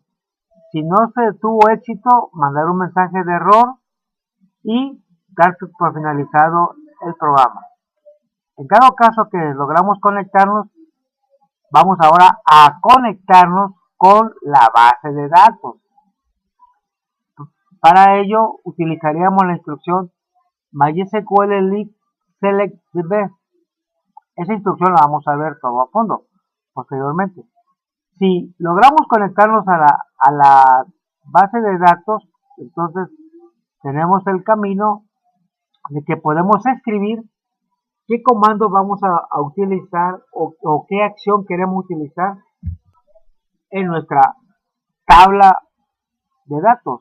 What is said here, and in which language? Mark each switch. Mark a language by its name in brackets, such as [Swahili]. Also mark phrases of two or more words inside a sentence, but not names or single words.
[Spanish] Si no se tuvo éxito, mandar un mensaje de error y dar por finalizado el programa. En cada caso que logramos conectarnos, vamos ahora a conectarnos con la base de datos. Para ello utilizaríamos la instrucción MySQL select db. Esa instrucción la vamos a ver todo a fondo posteriormente. Si logramos conectarnos a la base de datos, entonces tenemos el camino de que podemos escribir qué comando vamos a utilizar o qué acción queremos utilizar en nuestra tabla de datos.